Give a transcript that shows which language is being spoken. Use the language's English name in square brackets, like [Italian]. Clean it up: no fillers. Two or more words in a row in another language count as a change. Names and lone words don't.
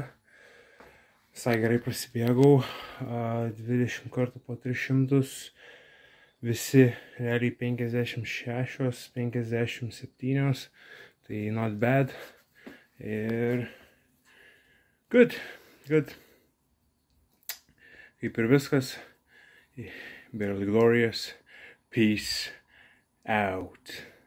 [Lithuanian] Visai gerai prasibėgau, 20 kartų po 300, visi realiai 56, 57, tai [English] not bad. [Lithuanian] Ir good. Kaip ir viskas, [English] barely glorious, peace out.